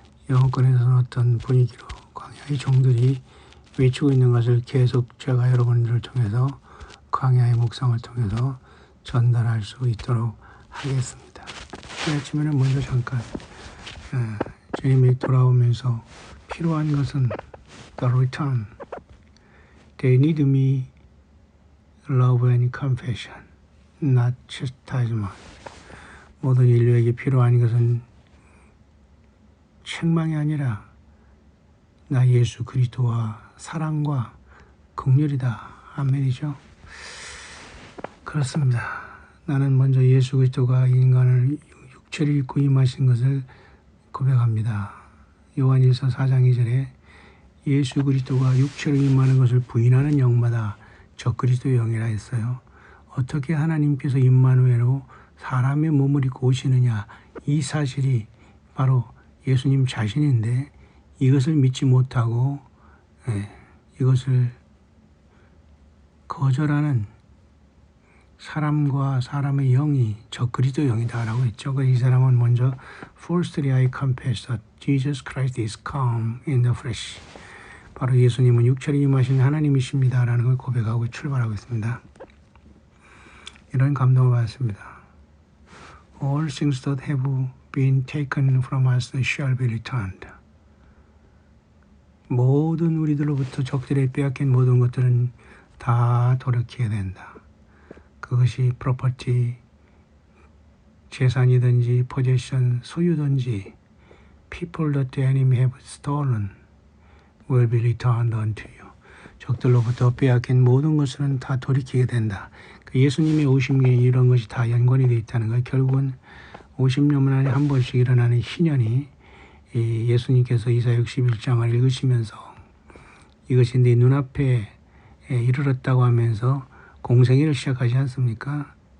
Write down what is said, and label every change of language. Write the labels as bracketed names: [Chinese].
[Korean] 영어권에서는 어떤 분위기로 광야의 종들이 외치고 있는 것을 계속 제가 여러분들을 통해서 광야의 묵상을 통해서 전달할 수 있도록 하겠습니다. 이 아침에는 먼저 잠깐 주님이 돌아오면서 필요한 것은 [English] the return. They need me, love and compassion, not chastisement. [Korean] 모든 인류에게 필요한 것은 책망이 아니라 나 예수 그리스도와 사랑과 긍휼이다. 아멘이죠. 그렇습니다. 나는 먼저 예수 그리스도가 인간을 육체를 입고 임하신 것을 고백합니다. 요한일서 4장 2절에 예수 그리스도가 육체로 임하는 것을 부인하는 영마다 적그리스도의 영이라 했어요. 어떻게 하나님께서 임마누엘로 사람의 몸을 입고 오시느냐, 이 사실이 바로 예수님 자신인데 이것을 믿지 못하고 이것을 거절하는 사람과 사람의 영이 적그리스도 영이다라고 했죠. 이 사람은 먼저 [English] Firstly I confess that Jesus Christ is come in the flesh. [Korean] 바로 예수님은 육체로 임하신 하나님이십니다라는 걸 고백하고 출발하고 있습니다. 이런 감동을 받았습니다. [English] All things that have been taken from us shall be returned. [Korean] 모든 우리들로부터 적들에 빼앗긴 모든 것들은 다 돌이켜야 된다. 그것이 프로퍼티, 재산이든지 포지션, 소유든지 [English] people that the enemy have stolen will be returned unto you. [Korean] 적들로부터 빼앗긴 모든 것은 다 돌이키게 된다. 예수님의 오심에 이런 것이 다 연관이 되어 있다는 거. 결국은 50년 만에 한 번씩 일어나는 희년이 예수님께서 이사야 61장을 읽으시면서 이것이 네 눈앞에 이르렀다고 하면서 공생애를 시작하지 않습니까?